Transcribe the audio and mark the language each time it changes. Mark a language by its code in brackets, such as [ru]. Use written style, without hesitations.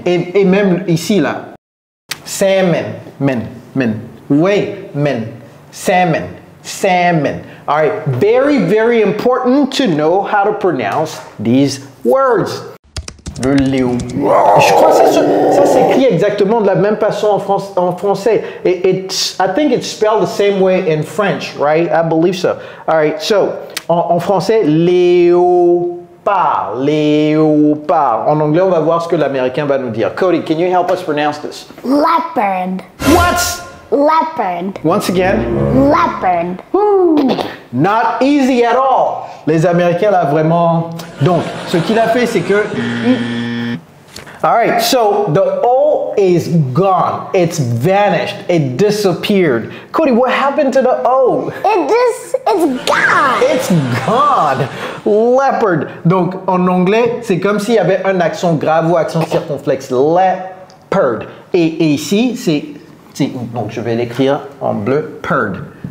[fr] Et même ici là, salmon, men. Vous voyez, men. Salmon, salmon. All right. [en] Very, very important to know how to pronounce these words. [fr] Le léo. Je crois que ça s'écrit exactement de la même façon en français. [en] I think it's spelled the same way in French, right? I believe so. All right, so, [fr] en français, léopard, léopard. En anglais, on va voir ce que l'américain va nous dire. [en] Cody, can you help us pronounce this? Leopard. What? Leopard. Once again? Leopard. Woo. Not easy at all. [fr] Les Américains là vraiment. Donc, ce qu'il a fait, c'est que. [en] All right, so the O is gone. It's vanished. It disappeared. Cody, what happened to the O? It's gone. It's gone. Leopard. [fr] Donc, en anglais, c'est comme s'il y avait un accent grave ou accent circonflexe. Leopard. Et ici, c'est. Donc, je vais l'écrire en bleu. Perd.